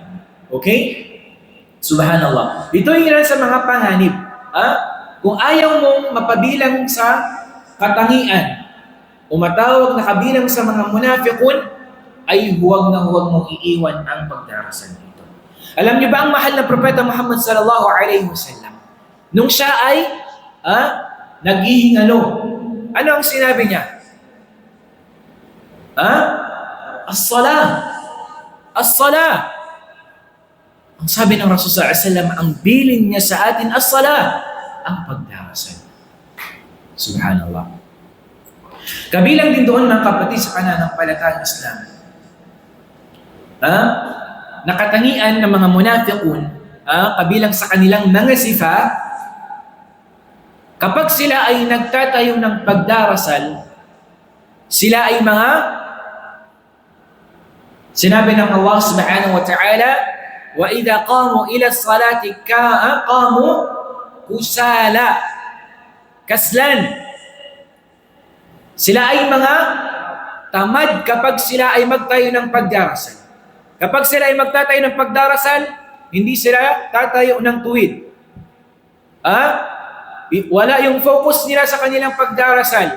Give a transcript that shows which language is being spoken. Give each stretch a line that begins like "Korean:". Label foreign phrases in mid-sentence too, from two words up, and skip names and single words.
Filipino: Okay? Subhanallah. Ito yung ilan sa mga panganib. Kung ayaw mong mapabilang sa katangian, o matawag na kabilang sa mga munafiqun, ay huwag mong iiwan ang pagdarasal nito. Alam niyo ba ang mahal na propeta Muhammad
Arabic: صلى الله عليه وسلم,
Filipino: nung siya ay naghihingalo, ano ang sinabi niya?
Arabic: As-salah. As-salah.
Filipino: Ang sabi ng Rasul
Arabic: صلى الله عليه وسلم,
Filipino: ang bilin niya sa atin, as-salah, ang pagdarasal. Subhanallah. Kabilang din doon mga kapatid sa pananampalatayang Islam, nakatangian ng mga munafiqun, kabilang sa kanilang mga sifa, kapag sila ay nagtatayo ng pagdarasal, sila ay sinabi ng Allah
Arabic: سبحانه وتعالى, وإذا قاموا إلى الصلاة قاموا كسالى,
Filipino: kaslan. Sila ay mga tamad kapag sila ay magtayo ng pagdarasal. Kapag sila ay magtatayo ng pagdarasal, hindi sila tatayo ng tuwid. Wala yung focus nila sa kanilang pagdarasal.